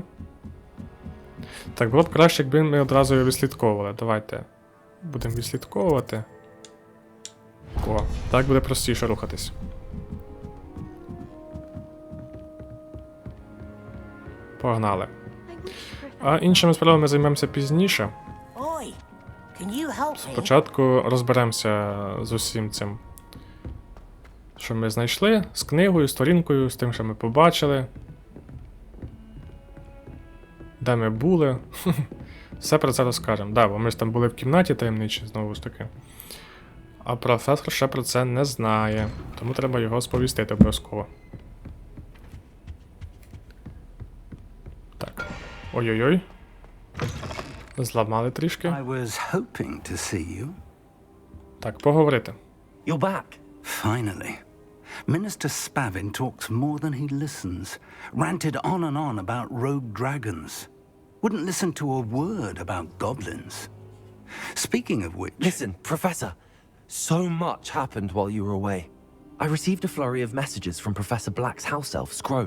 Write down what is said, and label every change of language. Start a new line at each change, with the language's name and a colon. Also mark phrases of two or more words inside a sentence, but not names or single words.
Ukrainian: Так, було б краще, якби ми одразу його відслідковували. Давайте будемо відслідковувати. О, так буде простіше рухатись. Погнали. А іншими справами ми займемося пізніше.
English: Oi, can you help me?
Ukrainian: Спочатку розберемося з усім цим, що ми знайшли, з книгою, сторінкою, з тим, що ми побачили. Де ми були. Все про це розкажемо. Да, бо ми ж там були в кімнаті таємничі, знову ж таки. А професор ще про це не знає, тому треба його сповістити обов'язково. Так. Ой-ой-ой. Зламали трішки.
English: I was hoping to see you.
Ukrainian: Так, поговорити.
English: You're back. Finally. Minister Spavin talks more than he listens. Ranted on and on about rogue dragons. Wouldn't listen to a word about goblins. Speaking of which... Listen, Professor. So much happened while you were away. I received a flurry of messages from Professor Black's house elf, Scrope.